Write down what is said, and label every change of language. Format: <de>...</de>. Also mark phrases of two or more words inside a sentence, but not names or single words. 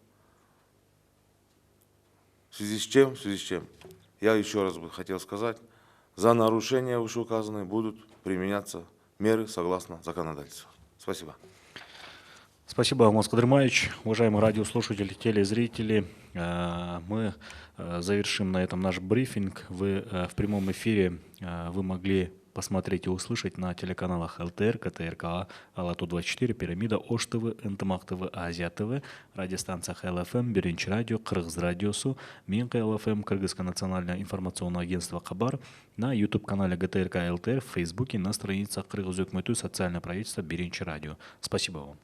<ru>В связи с чем, я еще раз бы хотел сказать, за нарушения вышеуказанные будут применяться меры согласно законодательству. Спасибо. Спасибо, Алмаз Кадырмаевич. Уважаемые радиослушатели, телезрители, мы завершим на этом наш брифинг. В прямом эфире вы могли посмотреть и услышать на телеканалах ЛТР, КТРК, Алату 24, Пирамида, Ош ТВ, Энтымак ТВ, Азия ТВ, радиостанциях ЛФМ, Биринчи радио, Кыргыз радиосу, Минка ЛФМ, Кыргызское национальное информационное агентство Кабар, на YouTube-канале ГТРК ЛТР, в Фейсбуке, на страницах Кыргыз Өкмөтү социальное правительство Биринчи радио. Спасибо вам.</ru>